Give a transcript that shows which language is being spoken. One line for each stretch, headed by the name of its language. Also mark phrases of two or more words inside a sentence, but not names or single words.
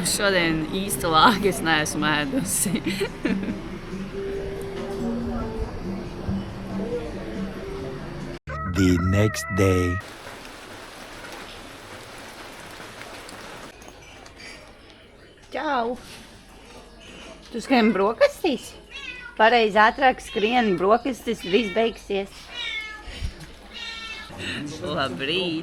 Latvian: Šodien īsta lāga es neesmu ēdusi.
English: The next day.
Latvian: Čau! Tu skrien brokastīs? Pareizi ātrāk skrien brokastis, viss beigsies. Labrīt!